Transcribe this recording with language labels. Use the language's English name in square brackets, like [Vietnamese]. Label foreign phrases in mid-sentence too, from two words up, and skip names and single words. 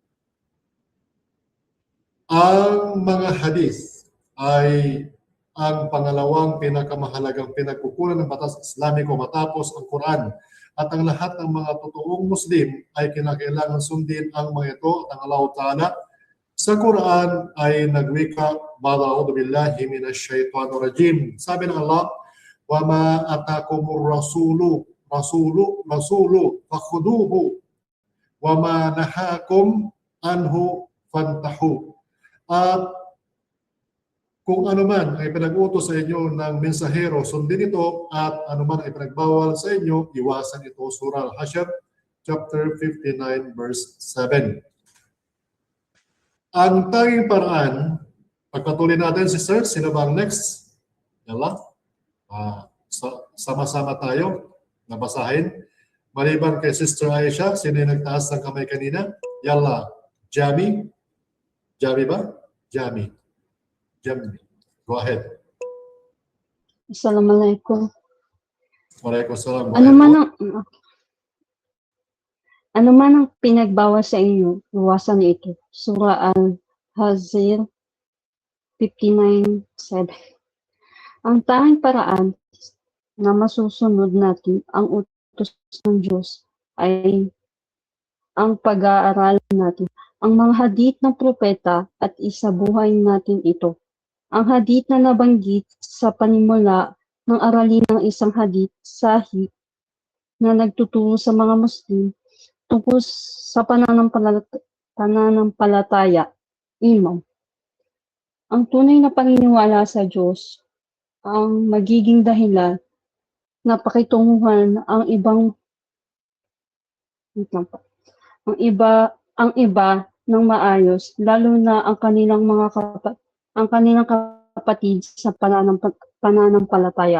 [Filipino] Ang mga hadith ay ang pangalawang pinakamahalagang pinagkukunan ng batas Islamiko matapos ang Quran. At ang lahat ng mga totoong Muslim ay kinakailangan sundin ang mga ito at ang Allah Ta'ala sa Quran ay nagwika, [Arabic] "أعوذ بالله من الشيطان الرجيم." [Filipino] Sabi ng Allah, [Arabic] "وما آتاكم الرسول فخذوه وما نهاكم عنه فانتهوا." [Filipino] At kung ano man ay pinag-utos sa inyo ng mensahero, sundin ito, at ano man ay pinagbawal sa inyo, iwasan ito. Surah Al-Hashr, [English] chapter 59, verse 7. [Filipino] Ang tanging paraan, pagpatuloy natin si Sir, sino ba ang next? Yalla. Sama-sama tayo, nabasahin. Maliban kay Sister Aisha, sino yung nagtaas ng kamay kanina? Yalla. Jami? Jami ba? Jami. [English] Go ahead. [Filipino] Assalamualaikum. Waalaikumsalam. Ano man ang pinagbawal sa inyo, iwasan ito. Surah Al-Hashr 59:7. Ang tanging paraan na masusunod natin ang utos ng Diyos ay ang pag-aaralan natin ang mga hadith ng propeta at isabuhay natin ito. Ang hadith na nabanggit sa panimula ng aralin ng isang [Arabic] حديث صحيح [Filipino] na nagtuturo sa mga Muslim tungkol sa pananampalataya, iman. Ang tunay na paniniwala sa Diyos ang magiging dahilan na pakitunguhan ang iba ng maayos, lalo na ang kanilang kapatid sa pananampalataya.